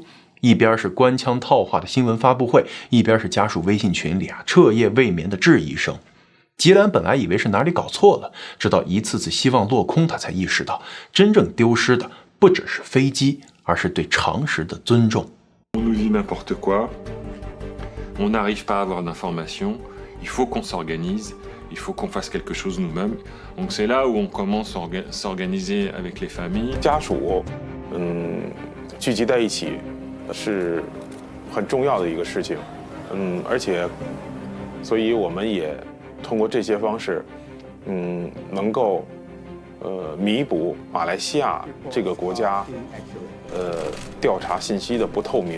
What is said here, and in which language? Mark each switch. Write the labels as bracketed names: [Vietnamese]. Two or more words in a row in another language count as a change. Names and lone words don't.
[Chinese] 一边是官腔套话的新闻发布会，一边是家属微信群里彻夜未眠的质疑声。吉兰本来以为是哪里搞错了，直到一次次希望落空，他才意识到真正丢失的不只是飞机，而是对常识的尊重。 [French] On nous dit n'importe quoi, on n'arrive pas à avoir d'informations, il faut qu'on s'organise, il faut qu'on fasse quelque chose nous-mêmes. Donc c'est là où on commence à s'organiser avec les familles. [Chinese] 家属聚集在一起是很重要的一个事情，而且所以我们也通过这些方式能够弥补马来西亚这个国家调查信息的不透明。